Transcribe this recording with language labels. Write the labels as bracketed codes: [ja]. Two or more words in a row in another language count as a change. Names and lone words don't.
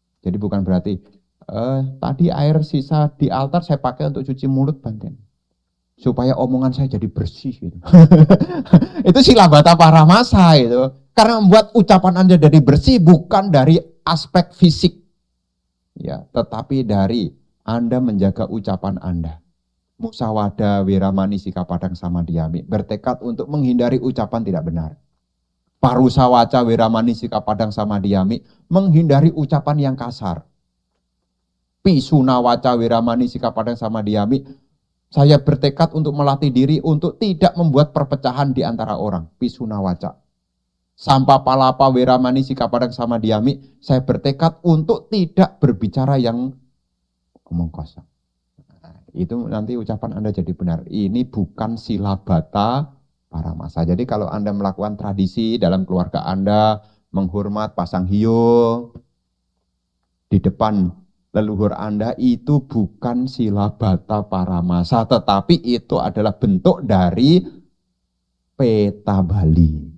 [id] Jadi bukan berarti Tadi air sisa di altar saya pakai untuk cuci mulut Bante. Supaya omongan saya jadi bersih gitu. Itu [pi] silabata paramasa [id] itu. Karena membuat ucapan Anda jadi bersih bukan dari aspek fisik. Ya, tetapi dari Anda menjaga ucapan Anda. [pi] Musawada, wiramani, sikapadang, samadiyami. [id] Bertekad untuk menghindari ucapan tidak benar. [pi] Parusawaca, wiramani, sikapadang, samadiyami. [id] Menghindari ucapan yang kasar. [pi] Pisunawaca, wiramani, sikapadang, samadiyami. [id] Saya bertekad untuk melatih diri untuk tidak membuat perpecahan di antara orang. [pi] Pisunawaca. Sampa palapa, wiramani, sikapadang, samadiyami. [id] Saya bertekad untuk tidak berbicara yang omong kosong. Itu nanti ucapan Anda jadi benar. Ini bukan [pi] silabata paramasa. [id] Jadi kalau Anda melakukan tradisi dalam keluarga Anda, menghormat pasang hiyo di depan leluhur Anda, itu bukan [pi] silabata paramasa, [id] tetapi itu adalah bentuk dari [pi] peta Bali.